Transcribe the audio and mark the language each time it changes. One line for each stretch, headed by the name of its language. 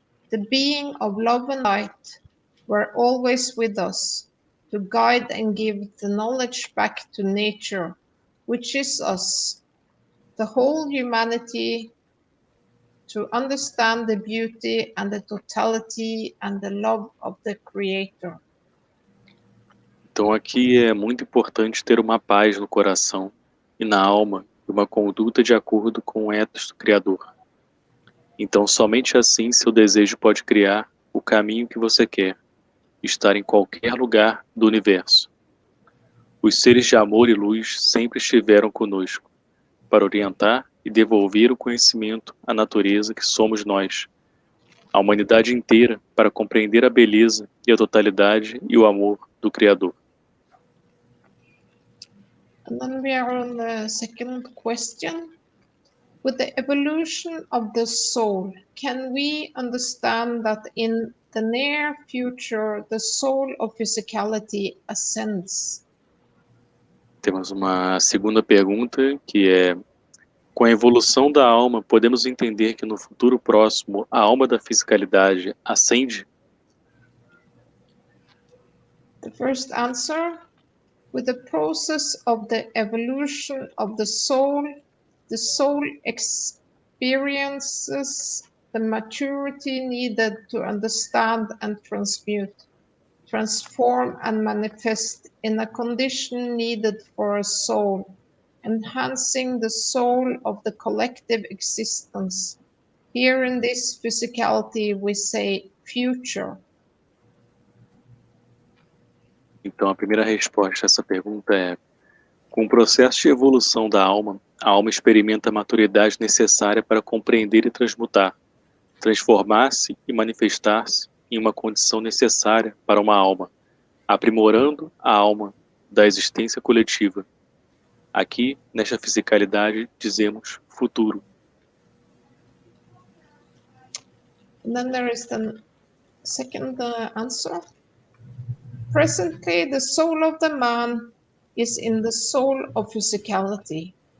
English: The being of love and light were always with us to guide and give the knowledge back to nature, which is us, the whole humanity, to understand the beauty and the totality and the love of the Creator.
Portuguese: Então aqui é muito importante ter uma paz no coração e na alma e uma conduta de acordo com o ethos do Criador. Então somente assim seu desejo pode criar o caminho que você quer, estar em qualquer lugar do universo. Os seres de amor e luz sempre estiveram conosco, para orientar e devolver o conhecimento à natureza que somos nós, a humanidade inteira, para compreender a beleza e a totalidade e o amor do Criador.
English: And then we are on the second question. With the evolution of the soul, can we understand that in the near future the soul of physicality ascends?
Portuguese: Temos uma segunda pergunta que é: com a evolução da alma, podemos entender que no futuro próximo a alma da fisicalidade ascende?
English: The first answer, with the process of the evolution of the soul experiences the maturity needed to understand and transform and manifest in a condition needed for a soul, enhancing the soul of the collective existence. Here in this physicality we say future.
Portuguese: Então a primeira resposta a essa pergunta é: com o processo de evolução da alma, a alma experimenta a maturidade necessária para compreender e transmutar, transformar-se e manifestar-se em uma condição necessária para uma alma, aprimorando a alma da existência coletiva. Aqui, nesta fisicalidade, dizemos futuro.
English: And then there is the second answer. Presently, the soul of the man is in the soul of physicality.